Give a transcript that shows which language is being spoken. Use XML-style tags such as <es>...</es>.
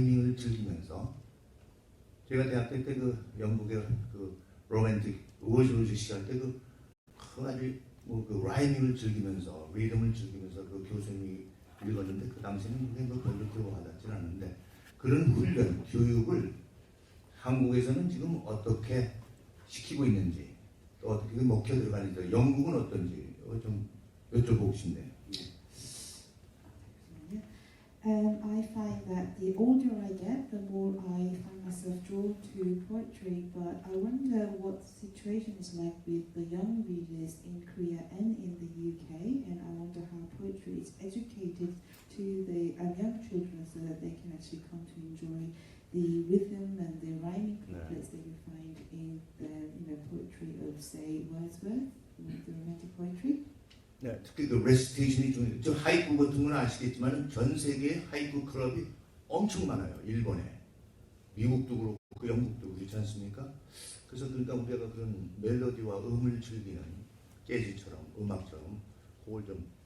<ko>라이밍을 즐기면서, 제가 대학교 때 그 영국의 그 로맨틱 우어즈로즈 시할 때 그 아주 그 라이밍을 즐기면서 리듬을 즐기면서 그 교수님이 읽었는데, 그 당시에는 그게 뭐 별로 들어 와닿지 않았는데, 그런 훈련, 교육을 한국에서는 지금 어떻게 시키고 있는지, 또 어떻게 먹혀 들어가는지, 영국은 어떤지 좀 여쭤보고 싶네요.</ko> <en>I find that the older I get, the more I find myself drawn to poetry, but I wonder what the situation is like with the young readers in Korea and in the UK, and I wonder how poetry is educated to the young children so that they can actually come to enjoy the rhythm and the rhyming couplets that you find in the poetry of, say, Wordsworth, the romantic poetry.</en> <ko>네, 특히 그 레시테이션이 중요해요. 저 하이쿠 같은 건 아시겠지만 전 세계에 하이쿠 클럽이 엄청 많아요. 일본에, 미국도 그렇고 영국도 그렇지 않습니까? 그래서 그러니까 우리가 그런 멜로디와 음을 즐기는 재즈처럼 음악처럼 그걸 좀.</ko>